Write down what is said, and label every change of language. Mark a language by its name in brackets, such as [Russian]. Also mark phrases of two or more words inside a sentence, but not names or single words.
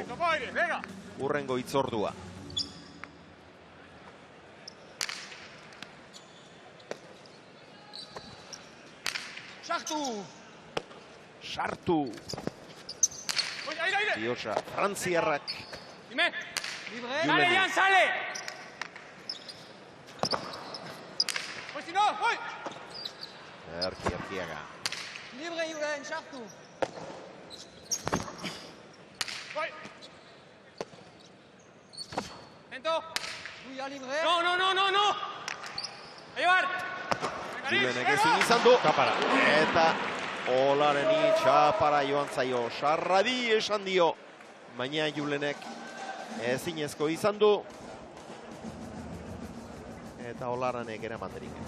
[Basque] Hurrengo hitzordua. Sartu. Diosa, frantziarrak. [Spanish] Dime. Sale, Jan, sale. Pues si no, voy. Artiaga. [Basque] Libre, Julen, sartu. [Spanish] Voy. Lento. Tuya libre. No, no, no, no, no. A llevar. [Basque] Julenek ezin izan du. Eta Olareni txapara joan zaio. Sarradi esan dio. Baina Julenek ezinezko izan du. Eta Olaranek eramaterik ez.